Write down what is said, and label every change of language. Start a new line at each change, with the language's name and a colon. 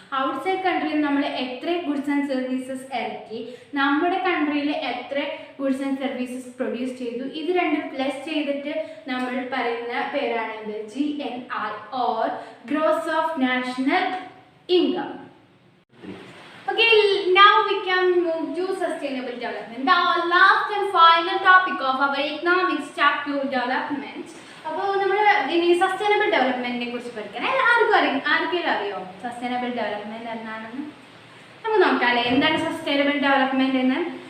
Malayalam: Outside കൺട്രിയിൽ നമ്മൾ എത്ര goods and services ഇറക്കി, നമ്മുടെ കൺട്രിയിൽ എത്ര ഗുഡ്സ് ആൻഡ് സർവീസസ് പ്രൊഡ്യൂസ് ചെയ്തു, ഇത് രണ്ടും പ്ലസ് ചെയ്തിട്ട് നമ്മൾ പറയുന്ന പേരാണ് GNI or gross of national income.
English: Okay, now we can move to sustainable development, the last and final topic of our economics chapter development.
Malayalam: അപ്പോൾ നമ്മൾ ഇനി സസ്റ്റൈനബിൾ ഡെവലപ്മെന്റിനെ കുറിച്ച് പഠിക്കണം. ആർക്കെങ്കിലും അറിയോ സസ്റ്റൈനബിൾ ഡെവലപ്മെന്റ് എന്താണെന്ന്? നമുക്ക് നോക്കാമല്ലേ, എന്താണ് സസ്റ്റൈനബിൾ ഡെവലപ്മെന്റ് എന്ന്?